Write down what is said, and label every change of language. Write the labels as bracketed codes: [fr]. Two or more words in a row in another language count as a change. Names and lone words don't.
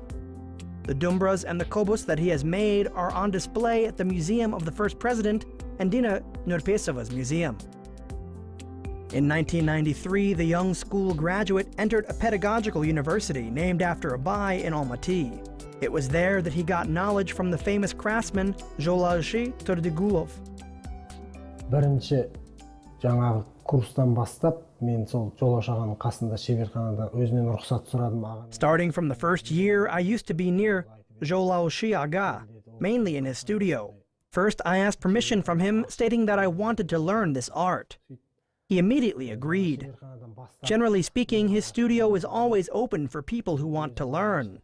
[en] The Dumbras and the Kobus that he has made are on display at the Museum of the First President and Dina Nurpesova's museum. In 1993, the young school graduate entered a pedagogical university named after a Bai in Almaty. It was there that he got knowledge from the famous craftsman Joly Rakhymbekov. [kk] Бірінші жаңағы курстан бастап, мен сол Joly ағаның қасында шеберханада өзінен рұқсат сұрадым. [en] Starting from the first year, I used to be near Joly aga, mainly in his studio. First, I asked permission from him, stating that I wanted to learn this art. He immediately agreed. Generally speaking, his studio is always open for people who want to learn.